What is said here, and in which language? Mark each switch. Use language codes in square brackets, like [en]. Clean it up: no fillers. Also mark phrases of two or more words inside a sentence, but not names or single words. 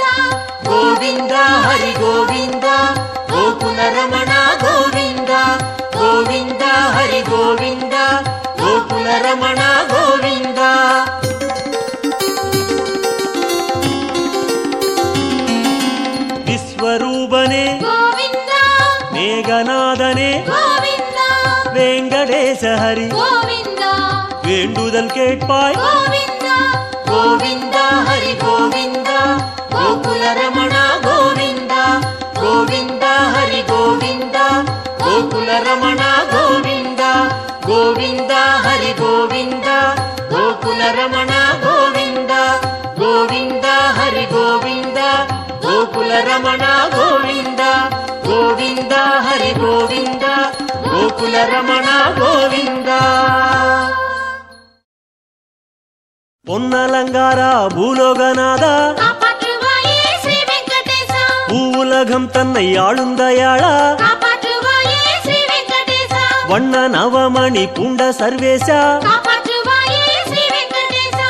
[kn] ಗೋವಿಂದ ಹರಿ ಗೋವಿಂದ ಗೋಕುಲ ರಮಣ ಗೋವಿಂದ ಗೋವಿಂದ ಹರಿ ಗೋವಿಂದ ಗೋಕುಲ ರಮಣ ಗೋವಿಂದ. ವಿಶ್ವರೂಪನೆ ಗೋವಿಂದ ಮೇಘನಾದನೆ ಗೋವಿಂದ ವೆಂಕಟೇಶ ಹರಿ ಗೋವಿಂದ [ta] வேண்டுதல் கேட்பாய் [kn] ಗೋವಿಂದ ಗೋವಿಂದ ಹರಿ ಗೋವಿಂದ ಗೋಕುಲ ರಮಣ ಗೋವಿಂದ ಗೋವಿಂದ ಹರಿ ಗೋವಿಂದ ಗೋಕುಲ ರಮಣ ಗೋವಿಂದ ಗೋವಿಂದ ಹರಿ ಗೋವಿಂದ ಗೋಕುಲ ರಮಣ ಗೋವಿಂದ ಗೋವಿಂದ ಹರಿ ಗೋವಿಂದ ಗೋಕುಲ ರಮಣ ಗೋವಿಂದ ಗೋವಿಂದ ಹರಿ ಗೋವಿಂದ ಗೋಕುಲ ರಮಣ ಗೋವಿಂದ. [ta] பொன்னலங்கார பூலோகநாத காப்பாற்றுவாயே ஸ்ரீ வெங்கடேசா பூவுலகம் தன்னை ஆளும் தயாளா காப்பாற்றுவாயே ஸ்ரீ வெங்கடேசா வண்ண நவமணி பூண்ட சர்வேசா காப்பாற்றுவாயே ஸ்ரீ வெங்கடேசா